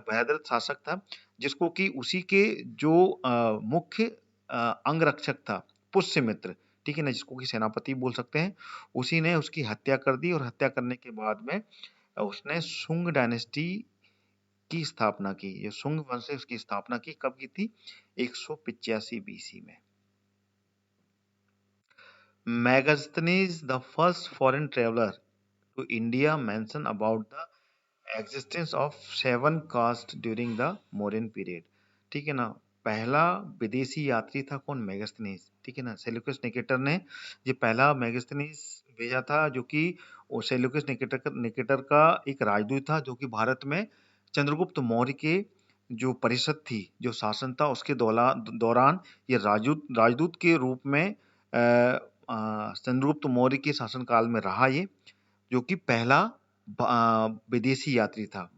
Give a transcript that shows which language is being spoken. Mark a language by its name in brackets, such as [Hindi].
[Hindi] बृहद्रथ शासक था, जिसको कि उसी के जो मुख्य अंगरक्षक था पुष्यमित्र, ठीक है ना, जिसको कि सेनापति बोल सकते हैं, उसी ने उसकी हत्या कर दी। और हत्या करने के बाद में उसने शुंग डायनेस्टी की स्थापना की। ये शुंग वंश से उसकी स्थापना की। कब की थी? 185 बीसी में। [English] Megasthenes, the first foreign traveler to India, mentioned about the existence of 7 castes during the Mauryan period. [Hindi] ठीक है ना, पहला विदेशी यात्री था कौन? मेगास्थनीज। ठीक है ना, सेल्यूकस निकेटर ने ये पहला मेगास्थनीज भेजा था, जो कि सेल्यूकस निकेटर का एक राजदूत था, जो कि भारत में चंद्रगुप्त मौर्य के जो परिषद थी, जो शासन था, उसके दौरान ये राजदूत के रूप में चंद्रगुप्त मौर्य के शासनकाल में रहा ये, जो कि पहला विदेशी यात्री था।